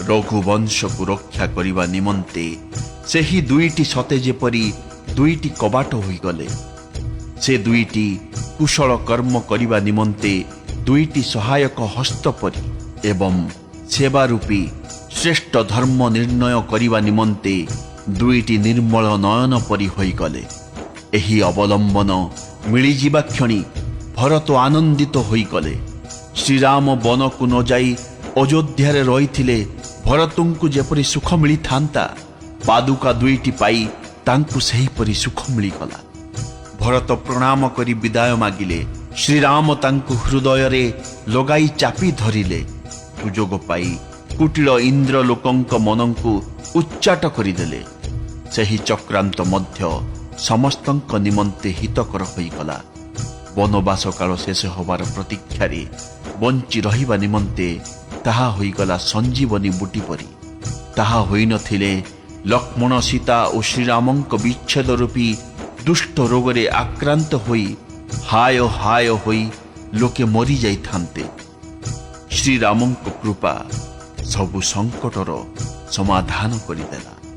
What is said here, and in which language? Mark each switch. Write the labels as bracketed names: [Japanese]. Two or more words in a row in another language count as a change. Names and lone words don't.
[Odia] ରଘୁବଂଶ କୁ ରକ୍ଷା କରିବା ନିମନ୍ତେ ସେହି ଦୁଇଟି ସତେ ଯେପରି ଦୁଇଟି କବାଟ ହୋଇ ଗଲେ। ସେ ଦୁଇଟି କୁଶଳ କର୍ମ କରିବା ନିମନ୍ତେ ଦୁଇଟି ସହାୟକ ହସ୍ତ ପରି ଏବଂ ସେବା ରୂପୀ ଶ୍ରେଷ୍ଠ ଧର୍ମ ନିର୍ଣ୍ଣୟ କରିବା ନିମନ୍ତେ ଦୁଇଟି ନିର୍ମଳ ନୟନ ପରି ହୋଇ ଗଲେ। ଏହି ଅବଲମ୍ବନ ମିଳି ଯିବା କ୍ଷଣି ଭରତ ଆନନ୍ଦିତ ହୋଇ ଗଲେ। ଶ୍ରୀରାମ ବନ କୁ ନ ଯାଇ ଅଯୋଧ୍ୟା ରେ ରହିଥିଲେ ଭରତଙ୍କୁ ଯେପରି ସୁଖ ମିଳି ଥାନ୍ତା ପାଦୁକା ଦୁଇଟି ପାଇ ତାଙ୍କୁ ସେହି ପରି ସୁଖ ମିଳି ଗଲା। ଭରତ ପ୍ରଣାମ କରି ବିଦାୟ ମାଗିଲେ ଶ୍ରୀରାମ ତାଙ୍କୁ ହୃଦୟ ରେ ଲଗାଇ ଚାପି ଧରିଲେ। ସୁଯୋଗ ପାଇ କୁଟିଳ ଇନ୍ଦ୍ର ଲୋକଙ୍କ ମନକୁ ଉଚ୍ଚାଟ କରିଦେଲେ। ସେହି ଚକ୍ରାନ୍ତ ମଧ୍ୟ ସମସ୍ତଙ୍କ ନିମନ୍ତେ ହିତକର ହୋଇ ଗଲା। ବନବାସ କାଳ ଶେଷ ହେବାର ପ୍ରତୀକ୍ଷାରେ ବଞ୍ଚି ରହିବା ନିମନ୍ତେ ତାହା ହୋଇ ଗଲା ସଞ୍ଜୀବନୀ ବୁଟି ପରି। ତାହା ହୋଇ ନ ଥିଲେ ଲକ୍ଷ୍ମଣ ସୀତା और ଶ୍ରୀରାମଙ୍କ ବିଚ୍ଛେଦ ରୂପୀ ଦୁଷ୍ଟ ରୋଗରେ ଆକ୍ରାନ୍ତ ହୋଇ ହାୟ ହାୟ ହୋଇ ଲୋକେ ମରି ଯାଇ ଥାନ୍ତେ। ଶ୍ରୀରାମଙ୍କ କୃପା ସବୁ ସଙ୍କଟର ସମାଧାନ କରିଦେଲା।